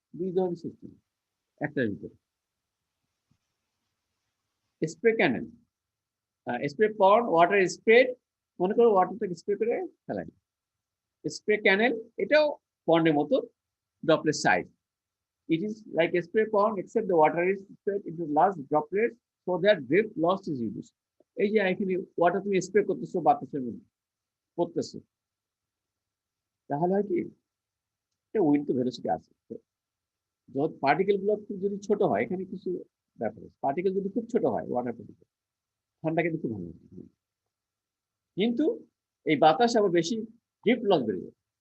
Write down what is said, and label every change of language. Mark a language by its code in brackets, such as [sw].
[bn] দুই ধরনের সিস্টেম একটার ভিতরে। স্প্রে ক্যানেল, স্প্রে পন্ড, ওয়াটার স্প্রেড, মনে করো ওয়াটারটাকে স্প্রে করে ফেলাই। স্প্রে ক্যানেল, এটাও পন্ডের মতো, droplet size. [en] It is like a spray pond, except the water is sprayed into large droplets so that drift loss is reduced. [bn] এই যে এখানে ওয়াটার তুমি স্প্রে করতেছো বাতাসের মধ্যে পড়তেছে, তাহলে হয় কি, এটা উইন্ড তো ভেলোসিটি আছে। যখন পার্টিকেল গুলো যদি ছোট হয়, এখানে কিছু ব্যাপার আছে। পার্টিকেল যদি খুব ছোট হয়, ওয়াটার পার্টিকেল, ঠান্ডা কিন্তু খুব ভালো, কিন্তু এই বাতাস আবার বেশি ড্রিফট লস বেড়ে যায়।